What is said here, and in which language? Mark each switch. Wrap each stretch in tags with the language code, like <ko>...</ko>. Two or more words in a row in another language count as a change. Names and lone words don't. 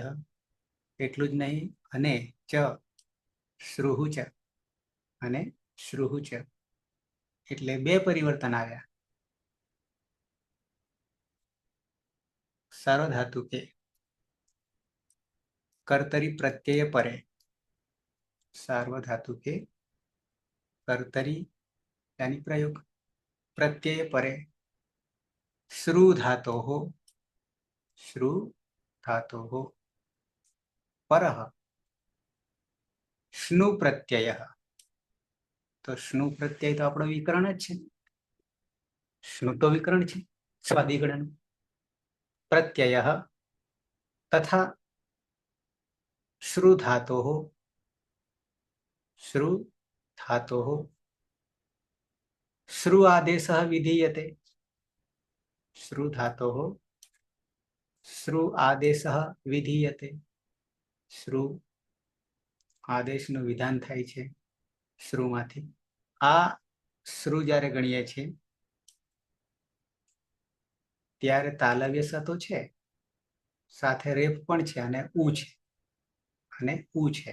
<gu>એટલું જ નહીં, અને ચ શ્રુહુ ચ અને શ્રુહુ ચ એટલે બે પરિવર્તન આવ્યા. સાર્વધાતુ કે કર્તરી પ્રત્યય પરે. સાર્વધાતુ કે કર્તરી યાની પ્રયોગ પ્રત્યય પરે શ્રુ ધાતો હો પરઃ સ્નુ પ્રત્યય. તો સ્નુ પ્રત્યય તો આપણો વિકરણ જ છે. સ્નુ તો વિકરણ છે સ્વાદિગણ.</gu> <sa>प्रत्यय तथा श्रु धातोः श्रु आदेशः विधीयते. श्रु धातोः શ્રુ આદેશ વિધીયતે.</sa> <gu>શ્રુ આદેશનું વિધાન થાય છે શ્રુમાંથી. આ શ્રુ જ્યારે ગણીએ છીએ ત્યારે તાલવ્ય સ તો છે, સાથે રેફ પણ છે અને ઉ છે અને ઉ છે.</gu>